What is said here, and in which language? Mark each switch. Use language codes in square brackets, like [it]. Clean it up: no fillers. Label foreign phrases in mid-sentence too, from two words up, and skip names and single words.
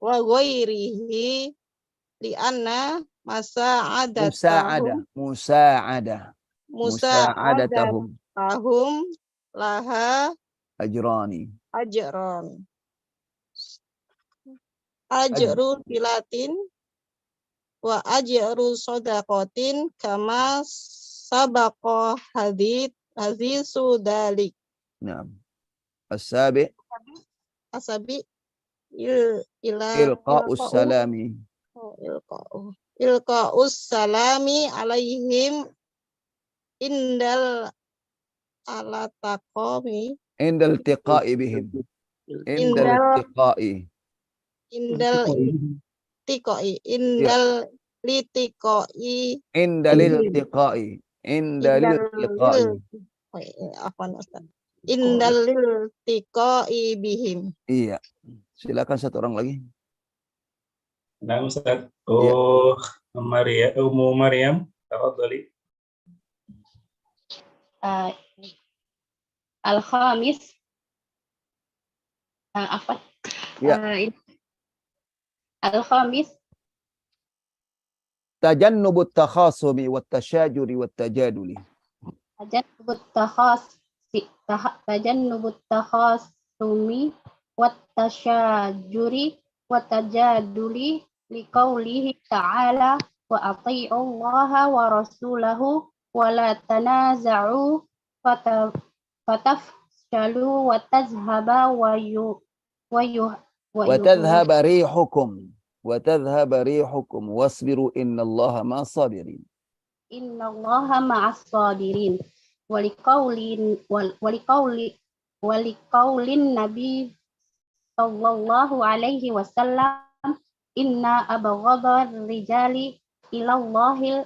[ar] لأن مساعدتهم لها أجر صلة وأجر صدقة كما سبق حديث ذلك. نعم. السابع إلقاء السلام. إلقاء السلام عليهم عند الالتقام. عند التقاء بهم. عند التقاء. عند التقاء. عند لتقاء. عند الالتقاء. عند الالتقاء. عفوا أستاذ. عند الالتقاء بهم. [id] Iya. Silakan satu orang lagi. [ar] نعم أستاذ. [id] Ya. [ar] أم مريم تفضلي. Al-Khamis, [id] apa? Ya. [ar] Al-Khamis, تجنب التخاصم والتشاجر والتجادل. تجنب التخاصم والتشاجر والتجادل لقوله تعالى وأطيعوا الله ورسوله ولا تنازعوا فتفشلوا وتذهب وتذهب ريحكم وتذهب ريحكم واصبروا إن الله مع الصابرين. إن الله مع الصابرين ولقول النبي صلى الله عليه وسلم إن أبغض الرجال إلى الله